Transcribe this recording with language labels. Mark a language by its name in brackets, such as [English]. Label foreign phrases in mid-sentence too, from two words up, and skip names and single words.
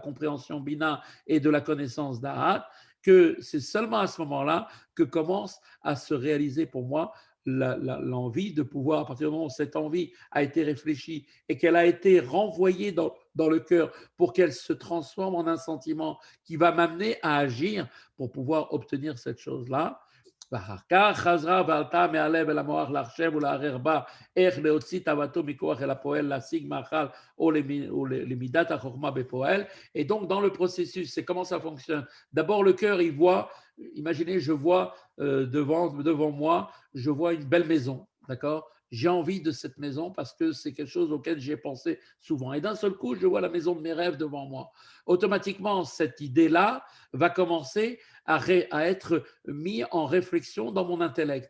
[French] compréhension bina et de la connaissance da'at, que c'est seulement à ce moment-là que commence à se réaliser pour moi l'envie de pouvoir, à partir du moment où cette envie a été réfléchie et qu'elle a été renvoyée dans le cœur pour qu'elle se transforme en un sentiment qui va m'amener à agir pour pouvoir obtenir cette chose-là, [Hebrew] ואחר כך חזרה ועלתה מהלב אל המוח להחשב ולערער בה איך להוציא תאוותו מכוח אל הפועל, להשיג מאכל ou למידת החוכמה בפועל. [French] Et donc, dans le processus, c'est comment ça fonctionne. D'abord, le cœur, il voit, imaginez, je vois devant moi, je vois une belle maison, d'accord? J'ai envie de cette maison parce que c'est quelque chose auquel j'ai pensé souvent. Et d'un seul coup, je vois la maison de mes rêves devant moi. Automatiquement, cette idée-là va commencer à être mis en réflexion dans mon intellect.